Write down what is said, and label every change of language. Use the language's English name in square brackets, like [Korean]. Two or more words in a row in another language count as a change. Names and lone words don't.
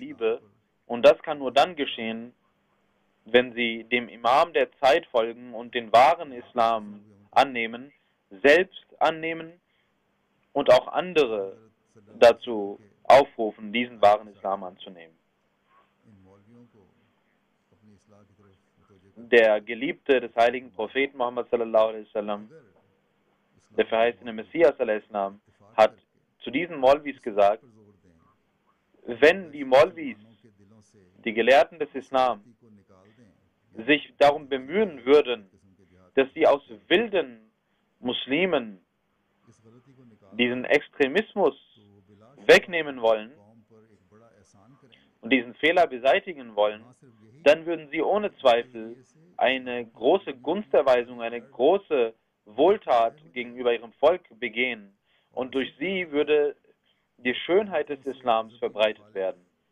[German] Und das kann nur dann geschehen, wenn sie dem Imam der Zeit folgen und den wahren Islam annehmen, selbst annehmen und auch andere dazu aufrufen, diesen wahren Islam anzunehmen. Der Geliebte des heiligen Propheten Muhammad [Arabic] صلى الله عليه وسلم, [German] der verheißene Messias [Arabic] عليه السلام, [German] hat zu diesen Maulvis gesagt, wenn die Maulvis, die Gelehrten des Islam, sich darum bemühen würden, dass sie aus wilden Muslimen diesen Extremismus wegnehmen wollen und diesen Fehler beseitigen wollen, dann würden sie ohne Zweifel eine große Gunsterweisung, eine große Wohltat gegenüber ihrem Volk begehen und durch sie würde die Schönheit des Islams verbreitet werden.